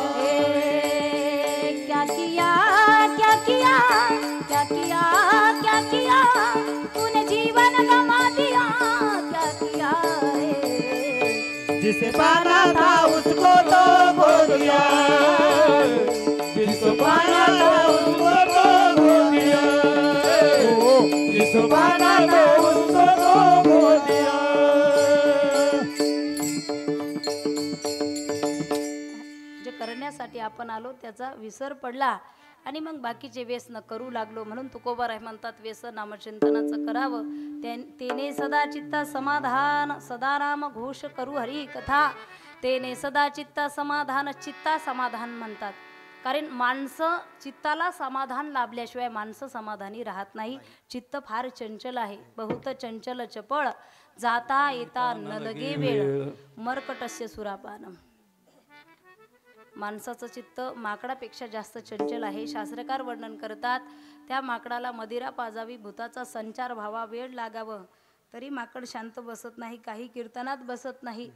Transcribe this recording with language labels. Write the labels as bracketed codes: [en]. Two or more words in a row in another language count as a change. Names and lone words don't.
[hi] क्या किया क्या किया क्या किया क्या किया, तूने जीवन गमा दिया, क्या किया रे, जिसे पाना था उसको तो खो दिया, जिसको पाना था उसको तो खो दिया, जिसको पाना था उसको तो खो दिया. [mr] जे करण्यासाठी आपण आलो त्याचा विसर पडला आणि मग बाकीचे व्यसन करू लागलो. म्हणून तुकोबाराय म्हणतात व्यसन नामचिंतनाचं करावं, तेने सदा चित्ता समाधान, सदा नाम घोष करू हरी कथा, तेने सदा चित्ता समाधान. चित्ता समाधान म्हणतात कारण माणसं चित्ताला समाधान लाभल्याशिवाय माणसं समाधानी राहत नाही. चित्त फार चंचल आहे. बहुत चंचल चपळ, जाता येता न लगे वेळ, [sa] मर्कटस्य सुरापानम. [mr] माणसाचं चित्त माकडापेक्षा जास्त चंचल आहे. शास्त्रकार वर्णन करतात त्या माकडाला मदिरा पाजावी, भूताचा संचार व्हावा, वेळ लागावं, तरी माकड शांत बसत नाही, काही कीर्तनात बसत नाही.